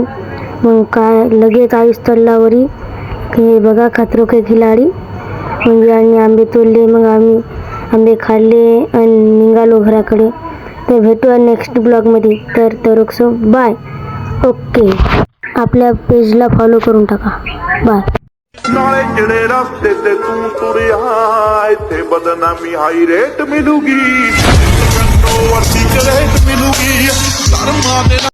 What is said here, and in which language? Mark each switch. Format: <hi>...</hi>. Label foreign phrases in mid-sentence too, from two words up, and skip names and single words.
<mr>मग काय लगेच आयुष तल्लावरी की बघा खतरो के खिलाडी. म्हणजे आणि आंबे तोडले. मग आम्ही आंबे खाल्ले आणि निघालो घराकडे. तर भेटूया नेक्स्ट ब्लॉगमध्ये. तर बाय. ओके, आपल्या पेजला फॉलो करून टाका. बाय.</mr> <pa>नाले ਜਿਹੜੇ ਰਸਤੇ ਤੇ ਤੂੰ ਤੁਰਿਆ ਇੱਥੇ ਬਦਨਾਮੀ</pa> <en>high rate</en> <pa>ਮਿਲੂਗੀ ਕੰਨੋ ਵਰਦੀ ਕਰੇਟ ਮਿਲੂਗੀ ਧਰਮਾਂ ਦੇ</pa>